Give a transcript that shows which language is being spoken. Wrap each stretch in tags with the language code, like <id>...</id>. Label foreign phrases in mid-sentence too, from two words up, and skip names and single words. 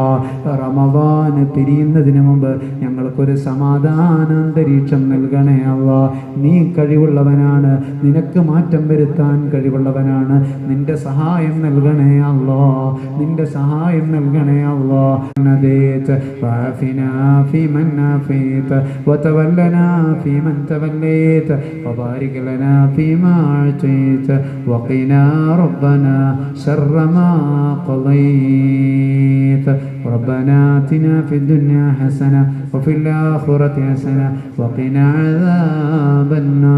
<ml>റമദാന് പിരിയുന്നതിന് മുമ്പ് ഞങ്ങൾക്കൊരു സമാധാനാന്തരീക്ഷം നൽകണേ അല്ലാ. നീ കഴിവുള്ളവനാണ്. നിനക്ക് മാറ്റം വരുത്താൻ കഴിവുള്ളവനാണ്. നിന്റെ സഹായം നൽകണേ അല്ലാ. നിന്റെ സഹായം നൽകണേ അല്ലാ.</ml> <ar>وعافنا فيمن عافيت وتولنا فيمن توليت وبارك لنا فيما أعطيت وقنا ربنا شر ما قضيت. ربنا آتنا في الدنيا حسنة وفي الآخرة حسنة وقنا عذاب النار.</ar>